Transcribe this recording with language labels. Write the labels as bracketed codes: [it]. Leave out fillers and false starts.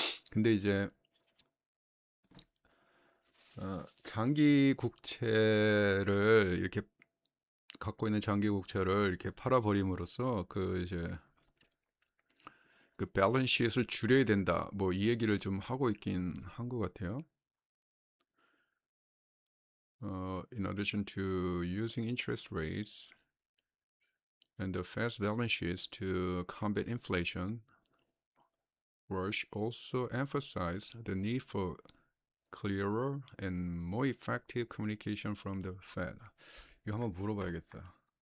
[ko] 근데 이제 장기 국채를 이렇게 갖고 있는 장기 국채를 이렇게 팔아버림으로써 이제 그 밸런스시트를 줄여야 된다. 뭐 이 얘기를 좀 하고 있긴 한 것 같아요. [en] In addition to using interest rates and the fast balance sheets to combat inflation, Walsh also emphasized the need for clearer and more effective communication from the Fed. [ko] 이거 한번 물어봐야겠다.